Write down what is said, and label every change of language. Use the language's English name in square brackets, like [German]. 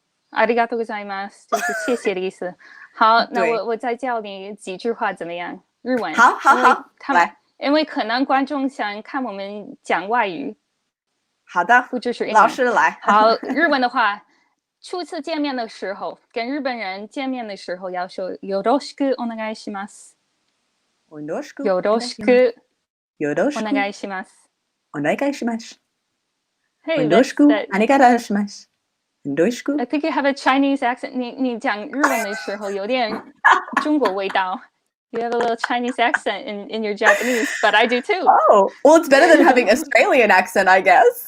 [Japanese] ありがとうございます， [Chinese] 就是谢谢的意思。好，那我再教你几句话怎么样？日文。好，来。因为可能观众想看我们讲外语。好的，不支持英文。老师来。好，日文的话，初次见面的时候，跟日本人见面的时候要说 [Japanese] よろしくお願いします。よろしくお願いします。お願いします。 [English] Hey, [Japanese] よろしくお願いします。 [English] I think you have a Chinese accent. [Chinese] 你讲日文的时候有点中国味道。 [English] You have a little Chinese accent in your Japanese, but I do too. Oh, well, it's better than having Australian accent, I guess.